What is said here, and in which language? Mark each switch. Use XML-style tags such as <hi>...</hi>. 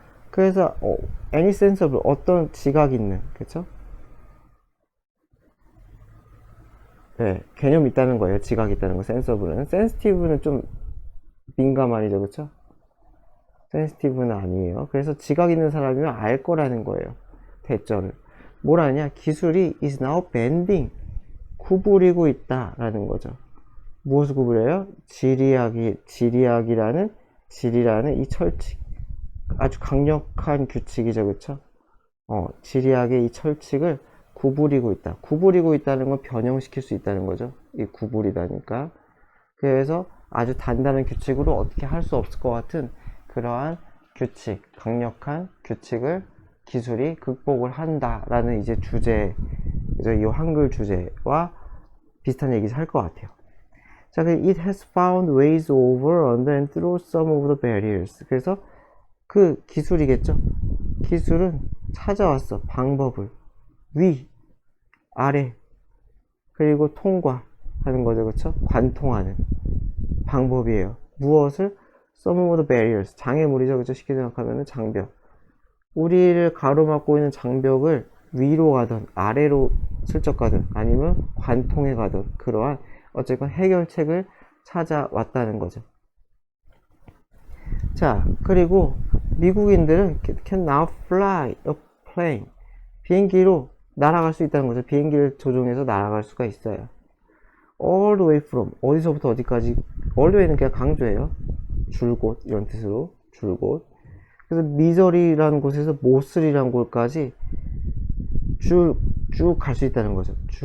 <ko>그래서</ko> <en>any sensible</en> <ko>어떤 지각 있는, 그쵸? 네, 개념이 있다는 거예요. 지각이 있다는 거. sensible는. sensitive는 좀 민감한이죠. 그쵸? sensitive는 아니에요. 그래서 지각 있는 사람이면 알 거라는 거예요. 대절을. 뭘 아냐? 기술이</ko> <en>is now bending.</en> <ko>구부리고 있다라는 거죠. 무엇을 구부려요? 지리학이라는 이 철칙. 아주 강력한 규칙이죠. 그쵸? 지리학의 이 철칙을 구부리고 있다. 구부리고 있다는 건 변형시킬 수 있다는 거죠. 이 구부리다니까. 그래서 아주 단단한 규칙으로 어떻게 할 수 없을 것 같은 그러한 규칙, 강력한 규칙을 기술이 극복을 한다라는 이제 주제, 이 한글 주제와 비슷한 얘기를 할 것 같아요.</ko> <en>자, it has found ways over, under, and through some of the barriers.</en> <ko>그래서 그 기술이겠죠. 기술은 찾아왔어. 방법을. 위, 아래, 그리고 통과하는 거죠. 그쵸? 관통하는 방법이에요. 무엇을?</ko> <en>some of the barriers.</en> <ko>장애물이죠. 그쵸? 쉽게 생각하면 장벽. 우리를 가로막고 있는 장벽을 위로 가든 아래로 슬쩍 가든 아니면 관통해 가든 그러한 어쨌건 해결책을 찾아왔다는 거죠. 자, 그리고 미국인들은</ko> <en>can now fly a plane.</en> <ko>비행기로 날아갈 수 있다는 거죠. 비행기를 조종해서 날아갈 수가 있어요.</ko> <en>all the way from.</en> <ko>어디서부터 어디까지.</ko> <en>all the way</en> <ko>는 그냥 강조해요. 줄곧 이런 뜻으로 줄곧. 그래서 미저리라는 곳에서 모슬이라는 곳까지 쭉 갈 수 있다는 거죠.</ko>